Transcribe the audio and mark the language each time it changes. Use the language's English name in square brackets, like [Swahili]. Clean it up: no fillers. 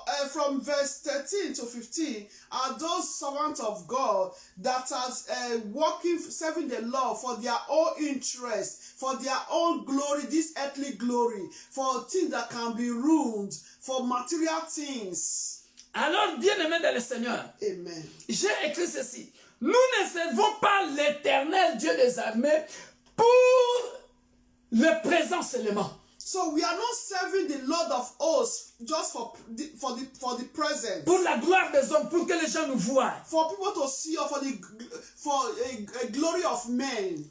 [English] from verse 13 to 15 are those servants of God that are working, serving the Lord for their own interest, for their own glory, this earthly glory, for things that can be ruined, for material things. [French] Alors, bien-aimés dans le Seigneur, Amen. j'ai écrit ceci. Nous ne servons pas l'Éternel Dieu des armées pour le présent seulement. [English] So we are not serving the Lord of hosts just for the present. [French] Pour la gloire des hommes, pour que les gens nous voient. [English] For people to see or for a glory of men.